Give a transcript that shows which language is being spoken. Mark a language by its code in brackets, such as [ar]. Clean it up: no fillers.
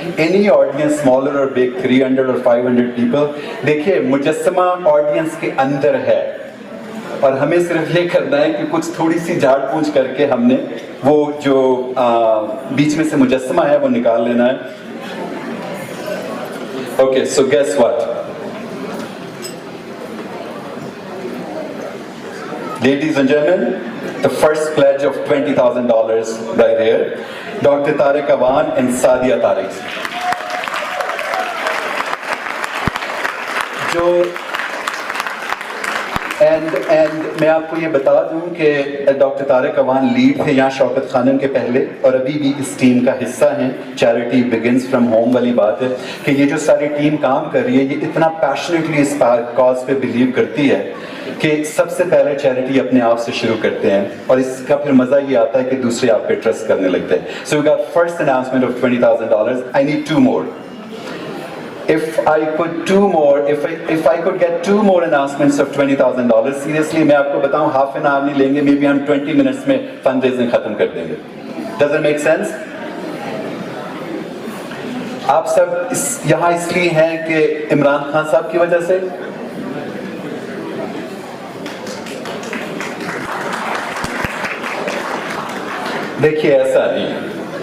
[en] any audience, smaller और big, 300 और 500 people, [hi] देखिए मुजस्समा ऑडियंस के अंदर है और हमें सिर्फ ये करना है कि कुछ थोड़ी सी झाड़ पूंछ करके हमने वो जो बीच में से मुजस्समा है वो निकाल लेना है। [en] Okay, so guess what, ladies and gentlemen, the first pledge of $20,000 right here, Dr. Tariq Awan and Sadia Tariq. [hi] जो एंड मैं आपको ये बता दूं कि डॉक्टर तारिक अवान लीड थे यहाँ शौकत खानम के पहले और अभी भी इस टीम का हिस्सा हैं। [en] charity begins from home [hi] वाली बात है कि ये जो सारी टीम काम कर रही है, ये इतना पैशनेटली इस कॉज पे बिलीव करती है कि सबसे पहले चैरिटी अपने आप से शुरू करते हैं और इसका फिर मज़ा ये आता है कि दूसरे आप पे ट्रस्ट करने लगते हैं। [en] So we got first announcement of $20,000. I need 2 more. If I could if I could get 2 more announcements of $20,000, seriously [hi] मैं आपको बताऊं [en] half an hour [hi] नहीं लेंगे, [en] maybe हम 20 minutes में fundraising [hi] खत्म कर देंगे। [en] Does it make sense? [hi] आप सब यहाँ इसलिए हैं कि इमरान खान साहब की वजह से, देखिए ऐसा नहीं है।